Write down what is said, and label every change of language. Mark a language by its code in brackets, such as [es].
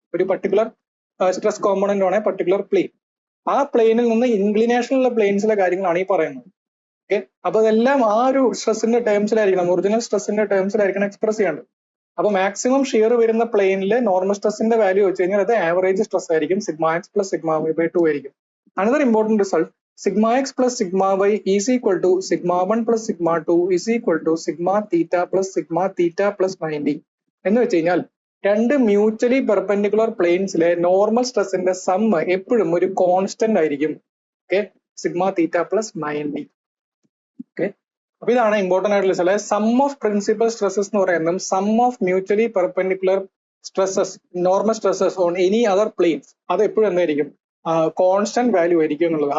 [ml] ഒരു particular stress component ആണ് particular plain. ആ പ്ലെയിനിൽ നിന്ന് ഇൻക്ലിനേഷനുള്ള പ്ലെയിൻസിലെ കാര്യങ്ങളാണ് ഈ പറയുന്നത്. ഓക്കെ, അപ്പൊ അതെല്ലാം ആ ഒരു സ്ട്രെസ്സിന്റെ ടേംസിലായിരിക്കണം, ഒറിജിനൽ സ്ട്രെസ്സിന്റെ ടേംസിലായിരിക്കണം എക്സ്പ്രസ് ചെയ്യേണ്ടത്. അപ്പൊ മാക്സിമം ഷിയർ വരുന്ന പ്ലെയിനിൽ നോർമൽ സ്ട്രെസ്സിന്റെ വാല്യൂ വെച്ച് കഴിഞ്ഞാൽ അത് ആവറേജ് സ്ട്രെസ് ആയിരിക്കും, sigma X plus sigma Y by 2 ആയിരിക്കും. [en] Another important result, sigma x plus sigma y is equal to sigma 1 plus sigma 2 is equal to sigma theta plus 90. [ml] എന്ന് വെച്ച് കഴിഞ്ഞാൽ രണ്ട് മ്യൂച്വലി പെർപെൻഡിക്കുലർ പ്ലെയിൻസിലെ നോർമൽ സ്ട്രെസ്സിന്റെ some എപ്പോഴും ഒരു constant ആയിരിക്കും. Okay, sigma theta plus 90. Okay, അപ്പൊ ഇതാണ് ഇമ്പോർട്ടന്റ് ആയിട്ടുള്ള ചില സം ഓഫ് പ്രിൻസിപ്പൽ സ്ട്രെസ്സസ് എന്ന് പറയുന്നത് some of mutually perpendicular stresses normal stresses on any other planes അത് എപ്പോഴും എന്തായിരിക്കും, കോൺസ്റ്റന്റ് വാല്യൂ ആയിരിക്കും എന്നുള്ളത്.